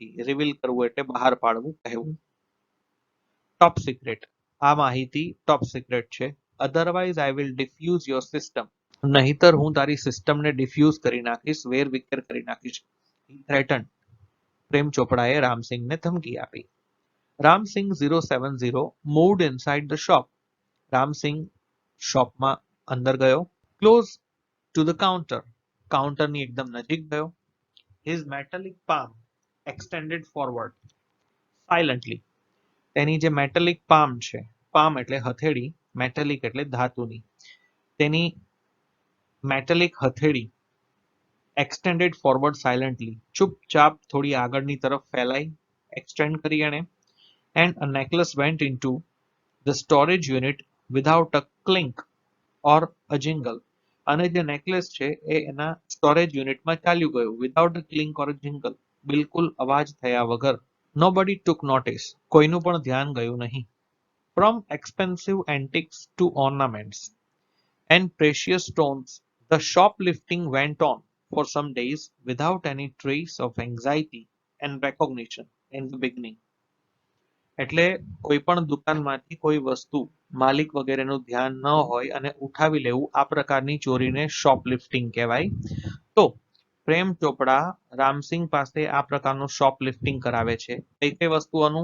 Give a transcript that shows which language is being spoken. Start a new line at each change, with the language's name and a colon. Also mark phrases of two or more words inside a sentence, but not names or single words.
Gujarati: રિવીલ કરવું એટલે બહાર પાડવું, કહેવું.
English: top secret,
Gujarati: આ માહિતી
English: top secret
Gujarati: છે.
English: otherwise I will defuse your system,
Gujarati: નહીતર હું તારી સિસ્ટમને ડિફ્યુઝ કરી નાખીશ, વેરવિખેર કરી નાખીશ. થ્રેટન, પ્રેમ ચોપડાએ રામસિંગને ધમકી આપી.
English: રામસિંગ 070 moved inside the shop.
Gujarati: રામસિંગ શોપમાં અંદર ગયો.
English: close to the counter,
Gujarati: કાઉન્ટરની એકદમ નજીક ગયો.
English: his metallic palm extended forward silently.
Gujarati: તેની જે
English: metallic palm
Gujarati: છે, પામ એટલે હથેળી, મેટાલિક એટલે ધાતુની, તેની મેટાલિક હથેળી
English: extended forward silently,
Gujarati: ચૂપચાપ થોડી આગળની તરફ ફેલાઈ, એક્સટેન્ડ કરી એણે.
English: And a necklace went into the storage unit without a clink or a jingle.
Gujarati: અને જે નેકલેસ છે એ એના સ્ટોરેજ યુનિટમાં ચાલ્યું ગયું
English: without a clink or jingle,
Gujarati: બિલકુલ અવાજ થયા વગર.
English: nobody took notice,
Gujarati: કોઈનું પણ ધ્યાન ગયું નહીં.
English: from expensive antiques to ornaments and precious stones the shoplifting went on for some days without any trace of anxiety and recognition in the beginning.
Gujarati: એટલે કોઈ પણ દુકાનમાંથી કોઈ વસ્તુ માલિક વગેરેનું ધ્યાન ન હોય અને ઉઠાવી લેવું, આ પ્રકારની ચોરીને શોપલિફ્ટિંગ કહેવાય. તો પ્રેમ ચોપડા રામસિંગ પાસે આ પ્રકારનું શોપલિફ્ટિંગ કરાવે છે. કઈ કઈ વસ્તુઓનું?